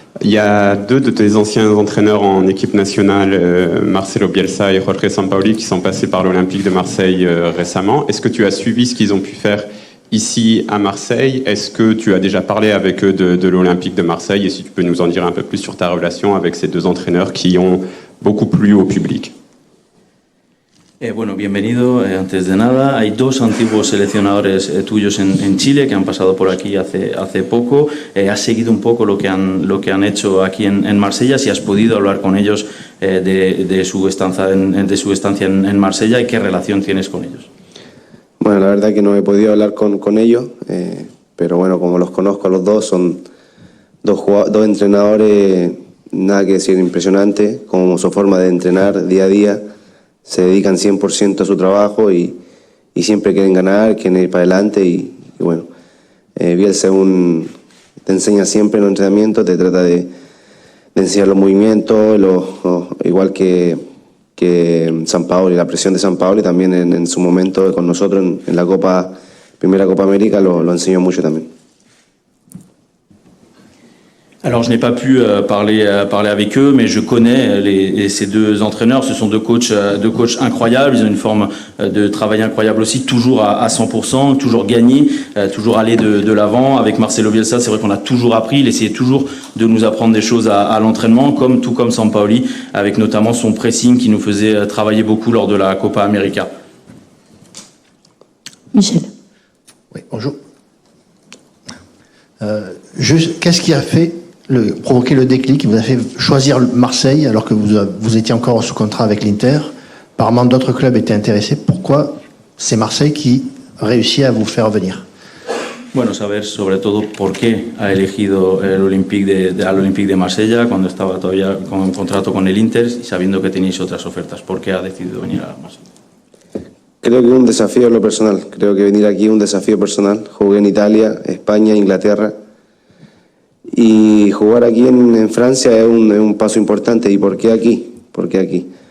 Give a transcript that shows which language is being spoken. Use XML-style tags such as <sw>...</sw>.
<fr>Il y a deux de tes anciens entraîneurs en équipe nationale, Marcelo Bielsa et Jorge Sampaoli, qui sont passés par l'Olympique de Marseille récemment. Est-ce que tu as suivi ce qu'ils ont pu faire ici à Marseille? Est-ce que tu as déjà parlé avec eux de l'Olympique de Marseille? Et si tu peux nous en dire un peu plus sur ta relation avec ces deux entraîneurs qui ont beaucoup plu au public.</fr> <es>Bueno, bienvenido. Antes de nada, hay dos antiguos seleccionadores tuyos en Chile que han pasado por aquí hace poco. ¿Has seguido un poco lo que han hecho aquí en Marsella? Si has podido hablar con ellos de su estancia en Marsella y qué relación tienes con ellos. Bueno, la verdad que no he podido hablar con ellos, pero bueno, como los conozco a los dos, son dos entrenadores, nada que decir, impresionantes, como su forma de entrenar día a día. Se dedican 100% a su trabajo y siempre quieren ganar, quieren ir para adelante y bueno, Bielsa te enseña siempre en los entrenamientos, te trata de enseñar los movimientos, igual que Sampaoli, la presión de Sampaoli también en su momento con nosotros en la primera Copa América lo enseñó mucho también.</es> <fr>Alors, je n'ai pas pu parler avec eux, mais je connais ces deux entraîneurs. Ce sont deux coachs incroyables. Ils ont une forme de travail incroyable aussi, toujours à 100%, toujours gagner, toujours aller de l'avant. Avec Marcelo Bielsa, c'est vrai qu'on a toujours appris. Il essayait toujours de nous apprendre des choses à l'entraînement, tout comme Sampaoli, avec notamment son pressing qui nous faisait travailler beaucoup lors de la Copa América. Michel. Oui, bonjour. Qu'est-ce qui a provoqué le déclic qui vous a fait choisir Marseille alors que vous étiez encore sous contrat avec l'Inter? Apparemment d'autres clubs étaient intéressés. Pourquoi c'est Marseille qui réussit à vous faire venir?</fr> <es>Bueno, saber sobre todo por qué ha elegido al Olympique de Marsella cuando estaba todavía con un contrato con el Inter y sabiendo que tenéis otras ofertas. ¿Por qué ha decidido venir a Marsella? Creo que un desafío en lo personal. Creo que venir aquí es un desafío personal. Jugué en Italia, España, Inglaterra. Y jugar aquí en Francia es un paso importante. ¿Y por qué aquí? ¿Por qué aquí?</es>